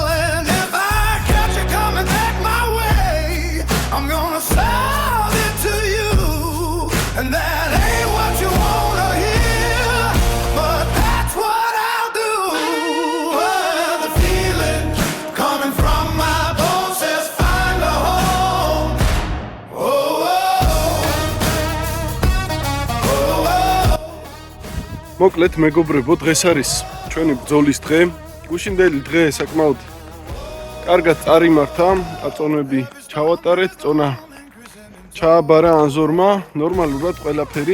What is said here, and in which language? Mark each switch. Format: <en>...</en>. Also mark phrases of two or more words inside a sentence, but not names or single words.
<en>And if I catch you coming back my way, I'm gonna sound it to you. And that ain't what you wanna hear, but that's what I'll do. The feeling coming from my bones says find a home.</en> <ka>მოკლედ მეგობრებო, დღეს არის ჩვენი ბრძოლის დღე. გუშინდელი დღე საკმაოდ კარგად წარიმართა, აწონები ჩავატარეთ, წონა ჩააბარა ანზორმა, ნორმალურად ყველაფერი.</ka>